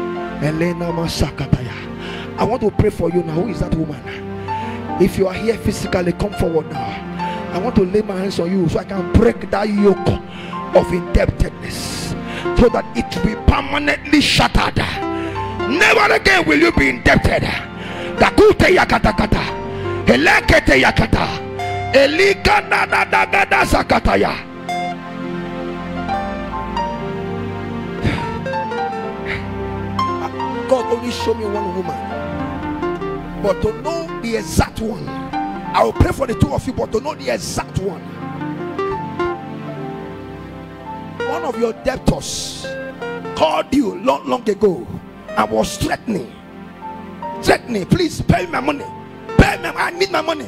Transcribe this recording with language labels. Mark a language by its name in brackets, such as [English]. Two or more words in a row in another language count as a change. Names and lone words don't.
[English] I want to pray for you now. Who is that woman? If you are here physically, come forward now. I want to lay my hands on you so I can break that yoke of indebtedness, so that it will be permanently shattered. Never again will you be indebted. Dakute yakata kata, elekete yakata, elika da da da da da sakataya. God only showed me one woman, but to know the exact one, I will pray for the two of you, but to know the exact one. One of your debtors called you long ago and was threatening, please pay my money, I need my money.